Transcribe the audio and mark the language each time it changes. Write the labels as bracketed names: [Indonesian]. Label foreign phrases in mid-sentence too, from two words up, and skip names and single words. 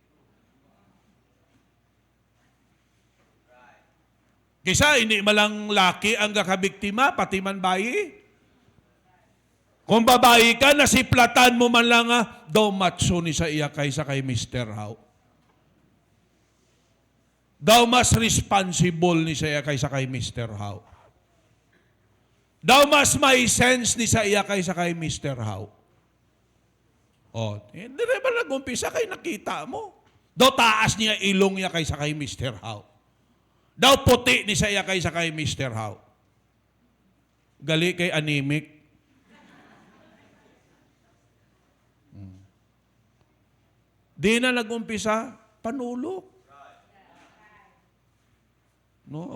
[Hiligaynon] Kisa, hindi malang laki ang kakabiktima, pati man bayi. Kung babae ka, nasiplatan mo man lang daw matso ni sa iya kaysa kay Mr. How. Daw mas responsible ni sa iya kaysa kay Mr. How. Daw mas may sense ni sa iya kaysa kay Mr. How. Hindi rin ba nag-umpisa kay nakita mo? Daw taas niya ilong niya kaysa kay Mr. How. Daw puti ni sa iya kaysa kay Mr. How. Gali kay anemic. Di na nag-umpisa, panulok. No?